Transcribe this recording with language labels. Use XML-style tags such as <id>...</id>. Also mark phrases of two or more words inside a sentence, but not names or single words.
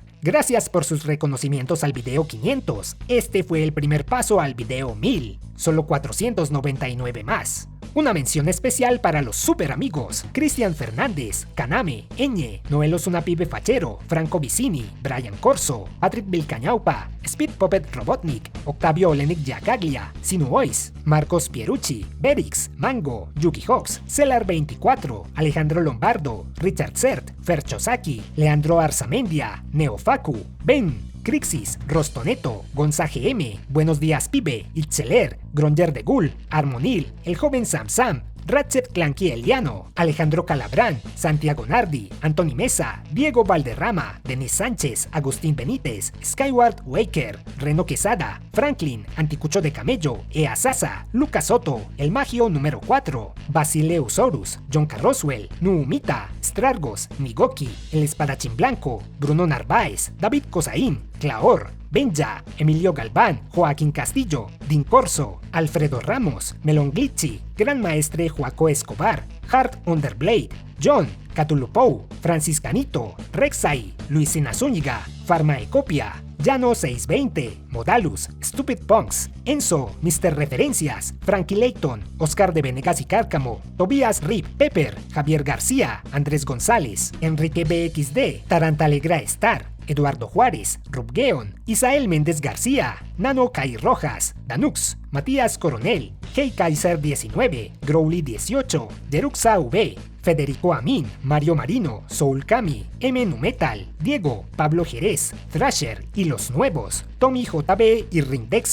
<es>Gracias por sus reconocimientos al video 500. Este fue el primer paso al video 1000. Solo 499 más. Una mención especial para los super amigos: Cristian Fernández, Kaname, Eñe, Noel Osuna Pibe Fachero, Franco Vicini, Brian Corso, Patrick Vilcañaupa, Speed Puppet Robotnik, Octavio Olenek Yacaglia, Sinuois, Marcos Pierucci, Berix, Mango, Yuki Hawks, Celar24, Alejandro Lombardo, Richard Cert, Fer Chosaki, Leandro Arzamendia, Neofacu, Ben, Crixis, Rostoneto, Gonza GM, Buenos Días Pibe, Itzeler, Gronger de Gul, Armonil, El Joven Sam Sam, Ratchet Clanky Eliano, Alejandro Calabrán, Santiago Nardi, Antoni Mesa, Diego Valderrama, Denis Sánchez, Agustín Benítez, Skyward Waker, Reno Quesada, Franklin, Anticucho de Camello, Ea Sasa, Lucas Soto, El Magio número 4, Basileusaurus, John Carroswell, Nuumita, Strargos, Migoki, El Espadachín Blanco, Bruno Narváez, David Cosaín, Claor, Benja, Emilio Galván, Joaquín Castillo, Din Corso, Alfredo Ramos, Melon Glitchy, Gran Maestre Joaco Escobar, Hart Underblade, John, Catulupou, Francis Canito, Rexai, Luisina Zúñiga, Farmaecopia, Llano 620, Modalus, Stupid Punks, Enzo, Mr. Referencias, Frankie Layton, Oscar de Venegas y Cárcamo, Tobias Rip Pepper, Javier García, Andrés González, Enrique BXD, Tarantalegra Star, Eduardo Juárez, Rubgeon, Isael Méndez García, Nano Kai Rojas, Danux, Matías Coronel, Hey Kaiser 19, Growly 18, Jeruxa V, Federico Amin, Mario Marino, Soul Kami, M Numetal, Diego, Pablo Jerez, Thrasher y los nuevos, Tommy JB y Rindexer.</es>